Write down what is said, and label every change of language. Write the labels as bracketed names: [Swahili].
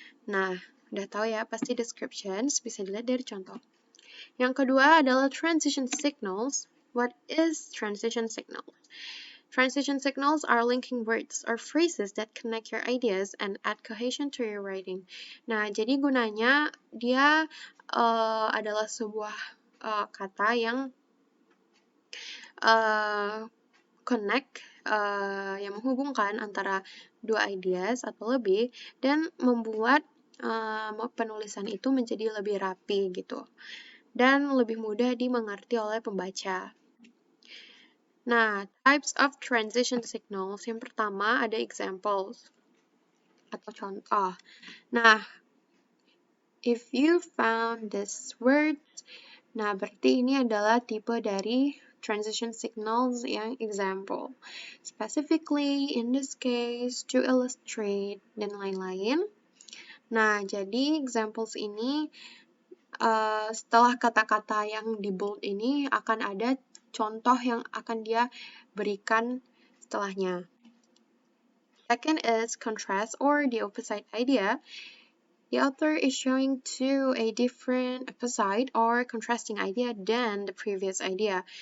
[Indonesian] Nah, udah tahu ya pasti descriptions bisa dilihat dari contoh. Yang kedua adalah transition signals. [English] What is transition signals? Transition signals are linking words or phrases that connect your ideas and add cohesion to your writing. [Indonesian] Nah, jadi gunanya dia adalah sebuah kata yang connect, yang menghubungkan antara dua ideas atau lebih dan membuat penulisan itu menjadi lebih rapi gitu dan lebih mudah dimengerti oleh pembaca. [English] Nah, types of transition signals. [Indonesian] Yang pertama ada examples atau contoh. Nah, [English] if you found this word, [Indonesian] nah berarti ini adalah tipe dari transition signals yang example. [English] Specifically, in this case, to illustrate, [Indonesian] dan lain-lain. Nah, jadi examples ini setelah kata-kata yang di bold ini akan ada contoh yang akan dia berikan setelahnya. [English] Second is contrast or the opposite idea. The author is showing to a different opposite or contrasting idea than the previous idea.